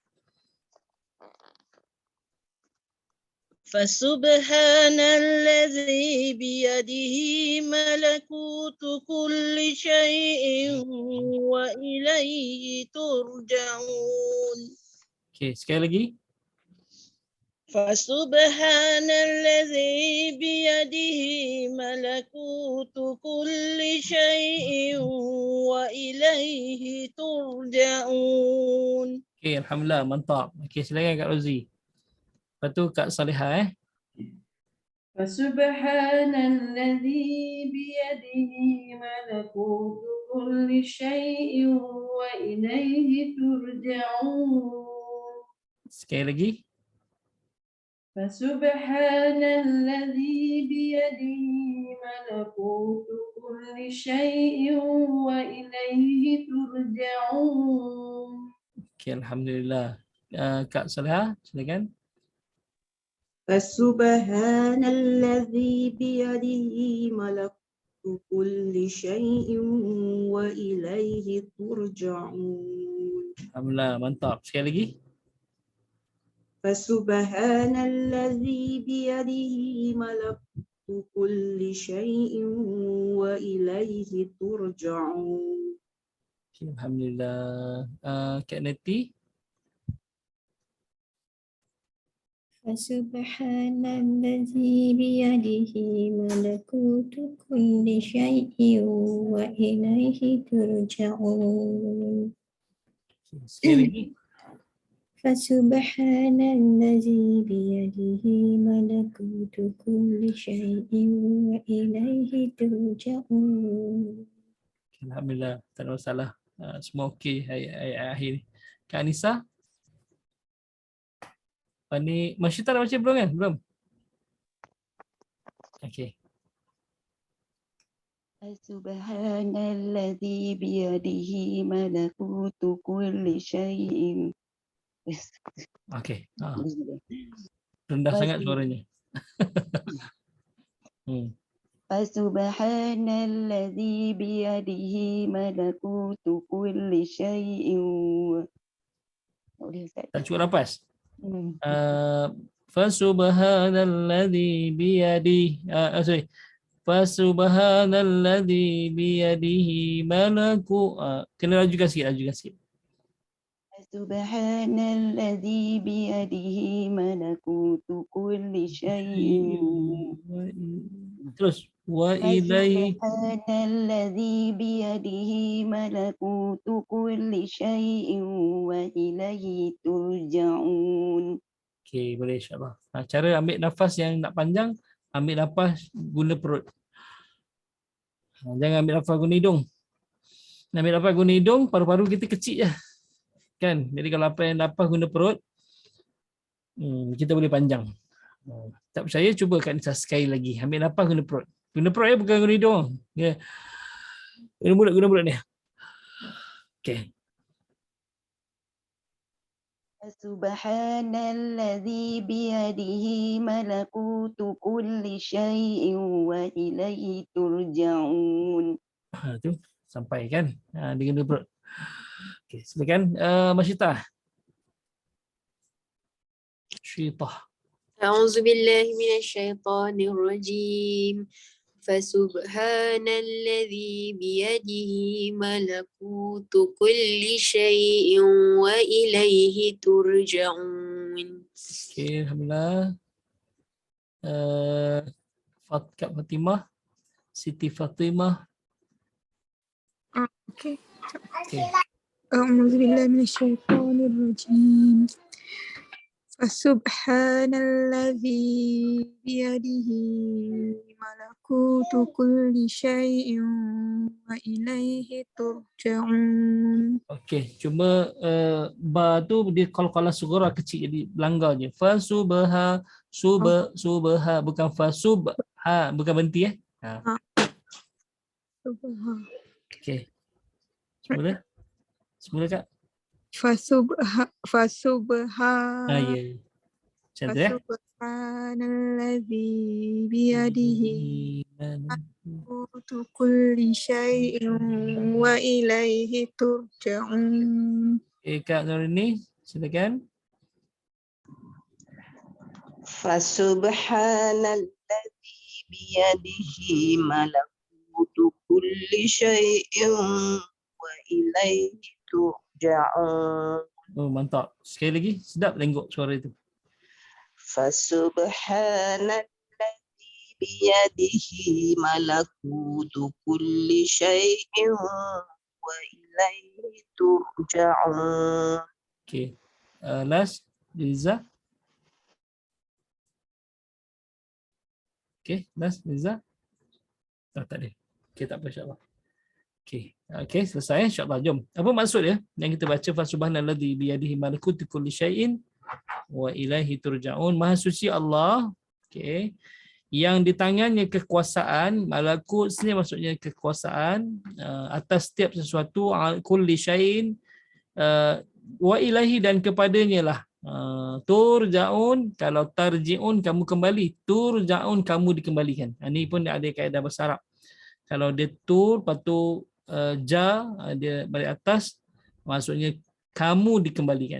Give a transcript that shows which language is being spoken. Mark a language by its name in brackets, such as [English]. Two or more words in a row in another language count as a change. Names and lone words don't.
[Arabic] فسبحان الذي بيده ملكوت كل شيء وإليه ترجعون. [Malay] Okey, sekali lagi. [Arabic] فسبحان الذي بيده ملكوت كل شيء وإليه ترجعون. [Malay] Okey, alhamdulillah, mantap. Okey, silakan Kak Rozi. Lepas tu Kak Salihah [Arabic] فسبحان الذي بيده ملكوت كل شيء وإليه ترجعون. [Malay] Sekali lagi. [Arabic] فسبحان الذي بيده ملكوت كل شيء وإليه ترجعون. [Malay] Okey, alhamdulillah. Kak Salihah, silakan. [Arabic] فسبحان الذي بيده ملكوت كل شيء وإليه ترجعون. [Malay] Alhamdulillah, mantap. Sekali lagi. [Arabic] فسبحان الذي بيده ملكوت كل شيء وإليه ترجعون. [Malay] Okay, alhamdulillah. Kak Neti. [Arabic] سبحان الذي بيده ملكوت كل شيء وإليه ترجعون. [Malay] Sekali lagi. [Arabic] فسبحان الذي بيده ملكوت كل شيء وإليه ترجعون. [Malay] Alhamdulillah, tak ada masalah. Semua okey ayat akhir ni. Kak Anissa. Ni Masyita dah baca belum kan? Belum. Okey. [Arabic] سبحان الذي بيده ملكوت كل شيء. [Malay] Okey. Rendah sangat suaranya. [Arabic] سبحان الذي بيده ملكوت كل شيء. [Malay] Tak cukup nafas. [Arabic] فسبحان الذي بيده sorry. فسبحان الذي بيده ملكو [Malay] kena lajukan sikit. [Arabic] سبحان الذي بيده ملكوت كل شيء. Terus وإليه سبحان الذي بيده ملكوت كل شيء وإليه ترجعون. [Malay] Okey, boleh insya-Allah. Cara ambil nafas yang nak panjang, ambil nafas guna perut. Jangan ambil nafas guna hidung. Ambil nafas guna hidung, paru-paru kita kecil je. Kan? Jadi kalau apa yang nafas guna perut, kita boleh panjang. Tak percaya, cuba Kak Nisa sekali lagi. Ambil nafas guna perut. Guna perut ya, bukan guna hidung. Ya. Guna mulut ni. Okey. [Arabic] سبحان الذي بيده ملكوت كل شيء وإليه ترجعون. [Malay] Tu sampai kan? Dia guna perut. Okey, silakan Masyita. Syaitah. [Arabic] أعوذ بالله من الشيطان الرجيم. فسبحان الذي بيده ملكوت كل شيء وإليه ترجعون. [Malay] Okey, alhamdulillah. Kak Fatimah, Siti Fatimah. Okey. Okey. [Arabic] أعوذ بالله من الشيطان الرجيم. سبحان الذي بيده ملكوت كل شيء وإليه ترجعون. [Malay] Okey, cuma ba tu dia qalqalah sughra kecil, jadi langgar je. [Arabic] فسبحا [Malay] bukan [Arabic] فسبحا, [Malay] bukan berhenti Subha. Okey. Semula Kak. Ya. [Arabic] سبحان الذي بيده ملكوت كل شيء وإليه ترجعون. [Malay] Kak Nurini, silakan. [Arabic] فسبحان الذي بيده ملكوت كل شيء وإليه ترجعون. [Malay] Oh, mantap. Sekali lagi, sedap tengok suara itu. [Arabic] فسبحان الذي بيده ملكوت كل شيء وإليه ترجعون. [English] Okay. Last, Liza. Okay, last, Liza. [Malay] Tak ada. Okay, tak apa insyaAllah. Okay. Okay, selesai insyaAllah. Jom. Apa maksud dia? Yang kita baca [Arabic] فسبحان الذي بيده ملكوت كل شيء وإليه ترجعون. [Malay] Maha suci Allah. Okay. Yang di tangannya kekuasaan, malakut sini maksudnya kekuasaan atas setiap sesuatu, [Arabic] كل شيء، وإليه [Malay] dan kepadanya lah. Turja'un, kalau tarji'un kamu kembali, turja'un kamu dikembalikan. Ini pun ada kaedah bahasa Arab. Kalau dia tur, lepas tu ja, dia balik atas, maksudnya kamu dikembalikan.